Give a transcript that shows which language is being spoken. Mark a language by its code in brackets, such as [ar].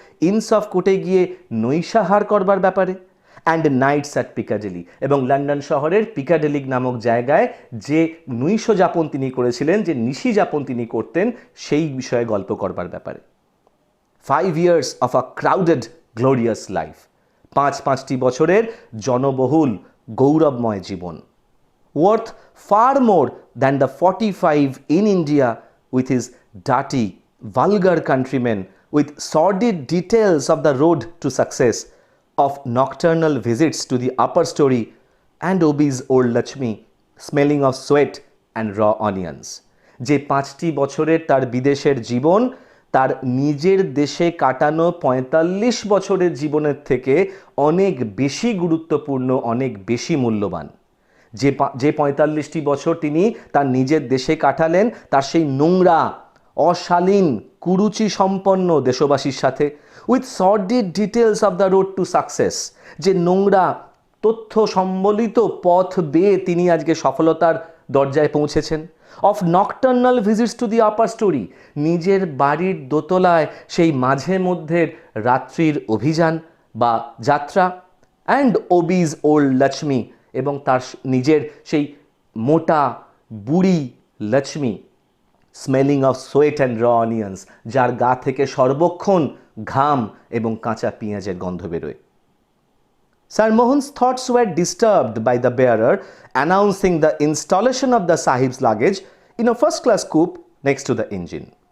[bn] ইনস of কোর্টে গিয়ে নৈশাহার করবার ব্যাপারে, [en] and nights at Piccadilly, [bn] এবং লন্ডন শহরের পিকাডেলি নামক জায়গায় যে নৈশযাপন তিনি করেছিলেন, যে নিশি যাপন তিনি করতেন, সেই বিষয়ে গল্প করবার ব্যাপারে। [en] 5 years of a crowded glorious life, [bn] 5টি বছরের জনবহুল গৌরবময় জীবন। [en] worth far more than the 45 in India with his dirty, vulgar countrymen, with sordid details of the road to success, of nocturnal visits to the upper story, and obese old Lakshmi, smelling of sweat and raw onions. [bn] যে 5টি বছরের তার বিদেশের জীবন তার নিজের দেশে কাটানো 45 বছরের জীবনের থেকে অনেক বেশি গুরুত্বপূর্ণ, অনেক বেশি মূল্যবান। যে 45টি বছর তিনি তার নিজের দেশে কাটালেন, তার সেই নোংরা, অশালীন, কুরুচি সম্পন্ন দেশবাসীর সাথে, [en] with sordid details of the road to success, [bn] যে নোংরা তথ্য সম্বলিত পথ বেয়ে তিনি আজকে সফলতার দরজায় পৌঁছেছেন, [en] of nocturnal visits to the upper storey, [bn] নিজের বাড়ির দোতলায় সেই মাঝে মধ্যের রাত্রির অভিযান বা যাত্রা, [en] and obese old Lakshmi, [bn] এবং তার নিজের সেই মোটা বুড়ি Lakshmi, [en] smelling of sweat and raw onions, [bn] যার গা থেকে সর্বক্ষণ ঘাম এবং কাঁচা পেঁয়াজের গন্ধ বেরোয়। [en] Sir Mohan's thoughts were disturbed by the bearer announcing the installation of the Sahib's luggage in a first-class coupe next to the engine.